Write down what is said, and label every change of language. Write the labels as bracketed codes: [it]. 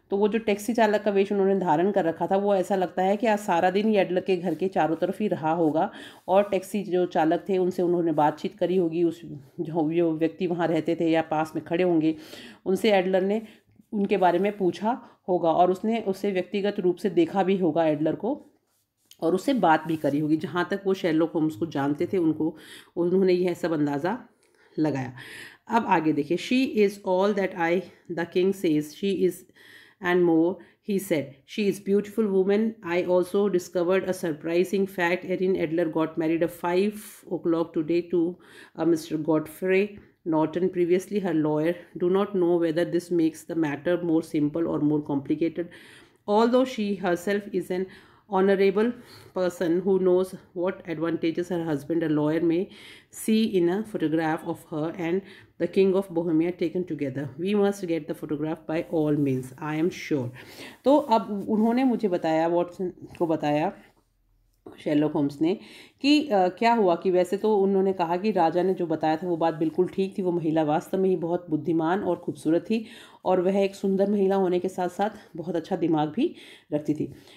[hi] तो वो जो टैक्सी चालक का वेश उन्होंने धारण कर रखा था वो ऐसा लगता है कि आज सारा दिन ये एडलर के घर के चारों तरफ ही रहा होगा और टैक्सी जो चालक थे उनसे उन्होंने बातचीत करी होगी, उस जो व्यक्ति वहाँ रहते थे या पास में खड़े होंगे उनसे एडलर ने उनके बारे में पूछा होगा और उसने उसे व्यक्तिगत रूप से देखा भी होगा एडलर को और उससे बात भी करी होगी। जहाँ तक वो शेरलॉक होम्स को जानते थे उन्होंने यह सब अंदाज़ा लगाया। अब आगे देखिए, [en] She is all that I the king says she is and more. He said, "She is beautiful woman. I also discovered a surprising fact. Erin Adler got married at 5 o'clock today to Mr. Godfrey Norton, previously her lawyer. Do not know whether this makes the matter more simple or more complicated. Although she herself is an honorable person who knows what advantages her husband, a lawyer, may see in a photograph of her and the King of Bohemia taken together. We must get the photograph by all means. I am sure." [hi] तो अब उन्होंने मुझे बताया, Watson को बताया, Sherlock Holmes ने, कि क्या हुआ कि वैसे तो उन्होंने कहा कि राजा ने जो बताया था वो बात बिल्कुल ठीक थी। वो महिला वास्तव में ही बहुत बुद्धिमान और खूबसूरत थी और वह एक सुंदर महिला होने के साथ साथ बहुत अच्छा दिमाग भी रखती थी।